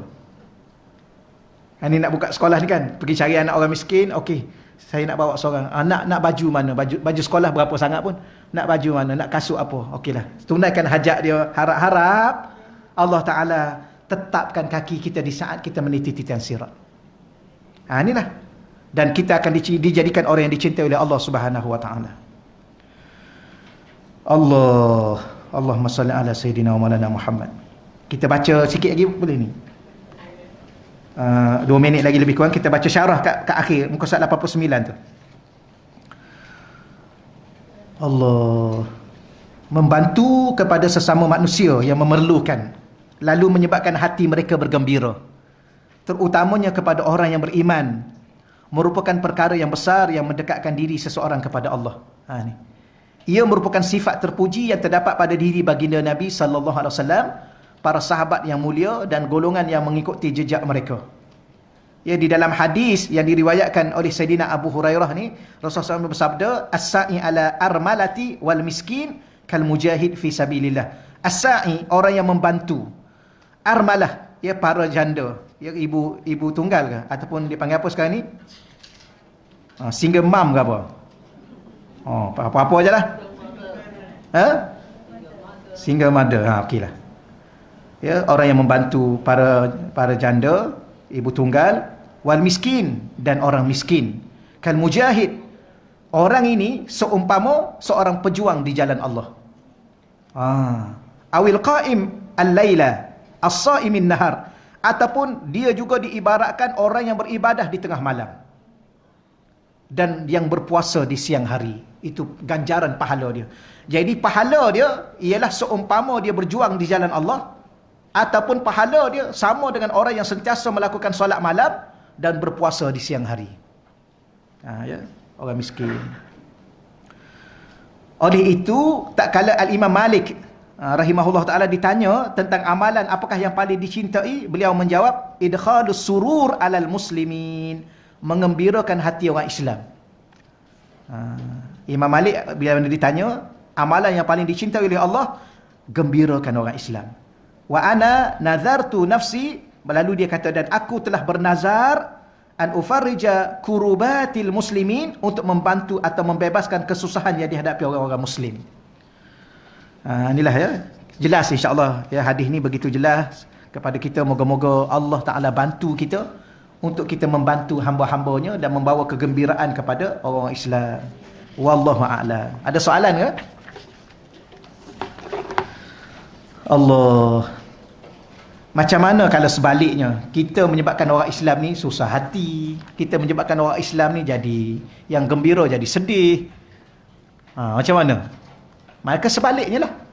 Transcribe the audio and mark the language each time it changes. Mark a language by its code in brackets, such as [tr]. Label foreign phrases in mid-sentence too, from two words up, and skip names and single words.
[ms] Ini nak buka sekolah ni kan, pergi cari anak orang miskin, okey, saya nak bawa seorang, nak baju mana, baju sekolah berapa sangat pun, nak baju mana, nak kasut apa, okeylah, tunaikan hajat dia. Harap-harap Allah Ta'ala tetapkan kaki kita di saat kita meniti titian sirat. Inilah. Dan kita akan dijadikan orang yang dicintai oleh Allah [ar] سبحانه وتعالى. اللهم صل على سيدنا ومولانا محمد. [ms] Kita baca sikit lagi boleh ni? 2 minit lagi lebih kurang, kita baca syarah kat akhir muka surat 89 tu. Allah membantu kepada sesama manusia yang memerlukan, lalu menyebabkan hati mereka bergembira, terutamanya kepada orang yang beriman, merupakan perkara yang besar yang mendekatkan diri seseorang kepada Allah. Ni. Ia merupakan sifat terpuji yang terdapat pada diri baginda Nabi [ar] صلى الله عليه وسلم, [ms] para sahabat yang mulia dan golongan yang mengikuti jejak mereka. Ya, di dalam hadis yang diriwayatkan oleh Sayyidina Abu Hurairah ni, Rasulullah SAW bersabda, [ar] السعي على الأرملة والمسكين كالمجاهد في سبيل الله. As-sa'i, [ms] orang yang membantu. Armalah, ya para janda, ya ibu tunggal ke, ataupun dipanggil apa sekarang ni, [en] single mom [ms] ke apa, apa-apa je lah, [en] single mother, [ms] okey lah. Ya, orang yang membantu para janda, ibu tunggal, [ar] والمسكين, [ms] dan orang miskin. [ar] كالمجاهد, [ms] orang ini seumpama seorang pejuang di jalan Allah. [ar] أو القائم الليل الصائم النهار, [ms] ataupun dia juga diibaratkan orang yang beribadah di tengah malam dan yang berpuasa di siang hari. Itu ganjaran pahala dia. Jadi pahala dia ialah seumpama dia berjuang di jalan Allah, ataupun pahala dia sama dengan orang yang sentiasa melakukan solat malam dan berpuasa di siang hari. Ya, orang miskin. Oleh itu, tak kala Al-Imam Malik [ar] رحمه الله تعالى [ms] ditanya tentang amalan apakah yang paling dicintai, beliau menjawab, [ar] إدخال السرور على المسلمين, [ms] mengembirakan hati orang Islam. Imam Malik bila ditanya amalan yang paling dicintai oleh Allah, gembirakan orang Islam. [ar] وأنا نذرت نفسي, [ms] lalu dia kata, dan aku telah bernazar [ar] أن أفرج كربات المسلمين, [ms] untuk membantu atau membebaskan kesusahan yang dihadapi orang-orang muslim. Inilah ya, jelas [ar] إن شاء الله [ms] ya, hadis ni begitu jelas kepada kita. Moga-moga Allah Taala bantu kita untuk kita membantu hamba-hambanya dan membawa kegembiraan kepada orang Islam. [ar] والله أعلم. [ms] Ada soalan ke? Allah. Macam mana kalau sebaliknya, kita menyebabkan orang Islam ni susah hati, kita menyebabkan orang Islam ni jadi yang gembira jadi sedih. Macam mana? Maka sebaliknya lah.